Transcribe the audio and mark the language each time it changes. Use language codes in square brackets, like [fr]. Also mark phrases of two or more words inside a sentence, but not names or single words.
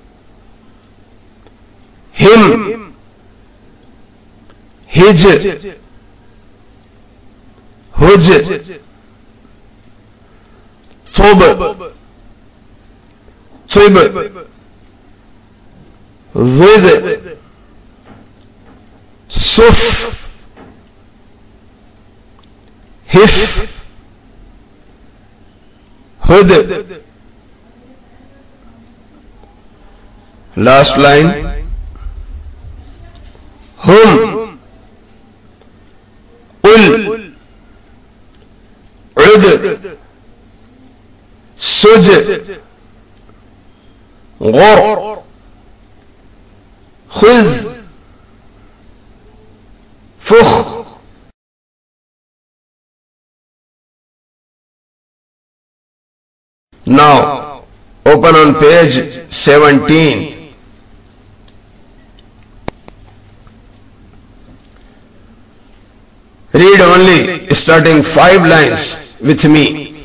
[en] him, hij, huj, tub, tib, zid, suf, hif, hud. Last line. Hum, ul, ud, suj, ghur, khuz, fukh. Now open on page 17. Read only starting 5 lines with me.